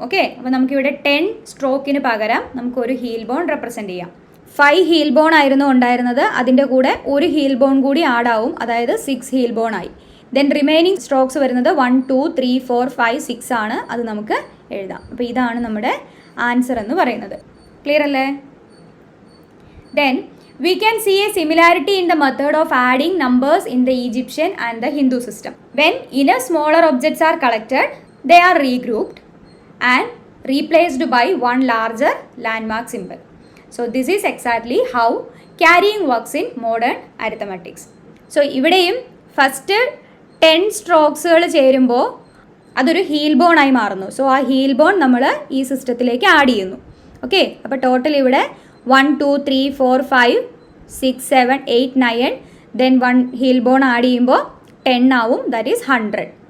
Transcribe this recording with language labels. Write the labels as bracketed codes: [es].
[ml] Okay, അപ്പോൾ നമുക്കിവിടെ 10 സ്ട്രോക്കിന് പകരം നമുക്കൊരു ഹീൽ ബോൺ റെപ്രസെൻറ്റ് ചെയ്യാം. 5 ഹീൽ ബോൺ ആയിരുന്നു ഉണ്ടായിരുന്നത്, അതിൻ്റെ കൂടെ ഒരു ഹീൽ ബോൺ കൂടി ആഡ് ആവും, അതായത് 6 ഹീൽ ബോൺ ആയി. ദെൻ റിമൈനിങ് സ്ട്രോക്സ് വരുന്നത് 1, 2, 3, 4, 5, 6 ആണ്, അത് നമുക്ക് എഴുതാം. അപ്പോൾ ഇതാണ് നമ്മുടെ ആൻസർ എന്ന് പറയുന്നത്. ക്ലിയർ അല്ലേ? [en] Then we can see a similarity in the method of adding numbers in the Egyptian and the Hindu system. When enough smaller objects are collected, they are regrouped and replaced by one larger landmark symbol. So this is exactly how carrying works in modern arithmetics. [ml] So ഇവിടെയും first 10 സ്ട്രോക്സുകൾ ചേരുമ്പോൾ അതൊരു heal bone ആയി മാറുന്നു. So ആ heal bone നമ്മൾ ഈ സിസ്റ്റത്തിലേക്ക് add ചെയ്യുന്നു. ഓക്കെ, അപ്പോൾ ടോട്ടൽ ഇവിടെ 1, 2, 3, 4, 5, 6, 7, 8, 9 ദെൻ 1 ഹീൽ ബോൺ ആഡ് ചെയ്യുമ്പോൾ 10 ആവും, [en] that is [ml] 100.